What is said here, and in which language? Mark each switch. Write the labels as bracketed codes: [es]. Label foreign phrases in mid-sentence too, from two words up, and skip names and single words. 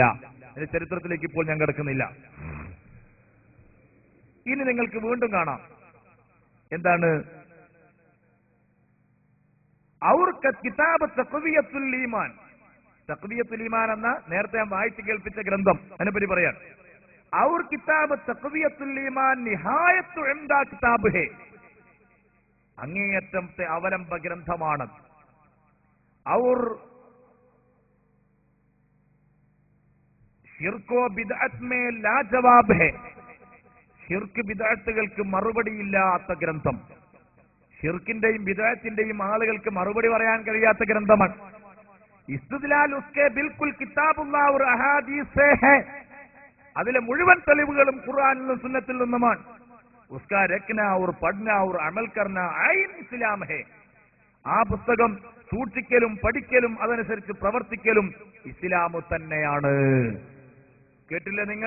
[ml] അതിന്റെ ചരിത്രത്തിലേക്ക് ഇപ്പോൾ ഞാൻ കിടക്കുന്നില്ല. ഇനി നിങ്ങൾക്ക് വീണ്ടും കാണാം. എന്താണ്? കിതാബ് തഖ്വിയത്തുൽ ഈമാൻ, തഖ്വിയത്തുൽ ഈമാൻ എന്ന നേരത്തെ ഞാൻ വായിച്ചു കേൾപ്പിച്ച ഗ്രന്ഥം, അതിനെപ്പറ്റി പറയാൻ. [ur] اور کتاب تقویۃ الایمان نہایت عمدہ کتاب ہے, [ml] അങ്ങേയറ്റത്തെ അവലംബ ഗ്രന്ഥമാണ്. [ur] اور شرک و بدعت میں لاجواب ہے, [ml] ഷിർക്ക് ബിദ്അത്തുകൾക്ക് മറുപടിയില്ലാത്ത ഗ്രന്ഥം. ഷിർക്കിന്റെയും ബിദ്അത്തിന്റെയും ആളുകൾക്ക് മറുപടി പറയാൻ കഴിയാത്ത ഗ്രന്ഥമാണ്. [ur] استدلال اسکے بالکل کتاب اللہ اور احادیث سے ہے, [ml] അതിലെ മുഴുവൻ തെളിവുകളും ഖുർആനിൽ നിന്നും സുന്നത്തിൽ നിന്നുമാണ്. [ur] اس کا رکھنا اور پڑھنا اور عمل کرنا عین اسلام ہے, [ml] ആ പുസ്തകം സൂക്ഷിക്കലും പഠിക്കലും അതനുസരിച്ച് പ്രവർത്തിക്കലും ഇസ്ലാം തന്നെയാണ്. കേട്ടില്ലേ നിങ്ങൾ?